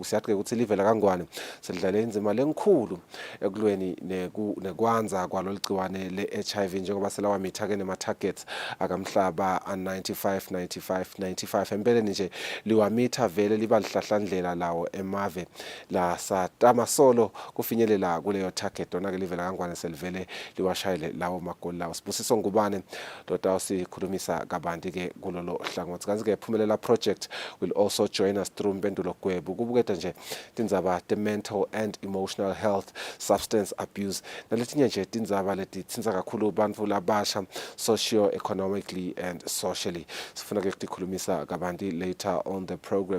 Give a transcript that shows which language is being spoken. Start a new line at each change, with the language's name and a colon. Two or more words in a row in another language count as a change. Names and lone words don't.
Swati: Siyathi ke ukuthi live la kaNgwane selidlale inzima lenkhulu ekulweni nekwanza kwaloligciwane le-HIV njengoba selawa mitha ke nema targets akamhlaba 95 empeleni nje liwamitha vele liba lihlahlandlela lawo emave la satamasolo kufinyelela kuleyo target ona ke live la kaNgwane selivele liwashayile lawo magoli lawo. Sibusiso Ngubane dota sikhulumisa kabanti ke kulolo hlangothi kanti ke Phumelela
English: project will also join us through
Swati: Mpendulo Gwebu kubuketa nje tindzaba
English: the mental and emotional health, substance abuse
Swati: naletinye nje tindzaba leti tsinza kakhulu bantfu labasha
English: socio-economically and socially.
Swati: Sifuna ke ukukhulumisa kabanti
English: later on the program.